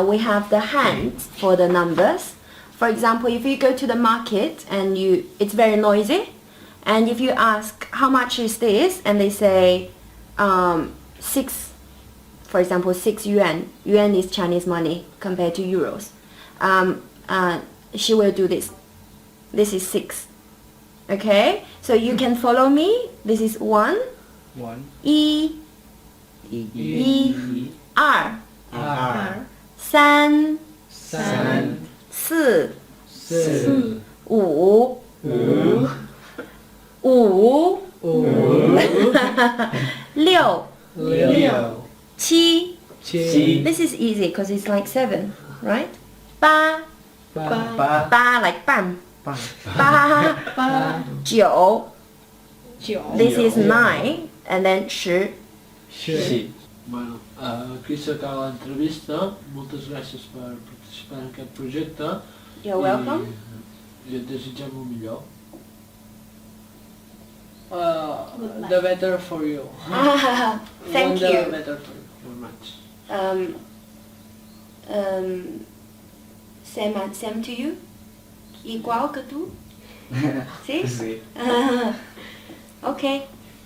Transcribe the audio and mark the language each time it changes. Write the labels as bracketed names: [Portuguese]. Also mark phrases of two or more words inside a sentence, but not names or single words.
[English] We have the hands for the numbers. For example, if you go to the market and it's very noisy, and if you ask how much is this, and they say 6 for example, 6 yuan. Yuan is Chinese money compared to euros. She will do this. This is 6. Okay, so you can follow me. This is 1, 1, [Chinese] 一 E, 二 R, 三 [English] 3, [Chinese] 四 [English] 4, [Chinese] 五 [English] 5, [Chinese] 五 六 [English] 6, [Chinese] 七 [English] 7, This is easy because it's like 7, right? [Chinese] 八 [English] 8, [Chinese] 八 like 半 [English] 8, [Chinese] 八九九 [English] This is 9 and then 10 10. [Catalan] Bueno, aquí s'acaba l'entrevista. Moltes gràcies per participar en aquest projecte. [English] You're welcome. [Catalan] I et desitgem el millor. [English] The better for you. Thank Want the you. better for you. Very much. Same to you? [Catalan] Igual que tu? Sí? Sí. [English] Okay.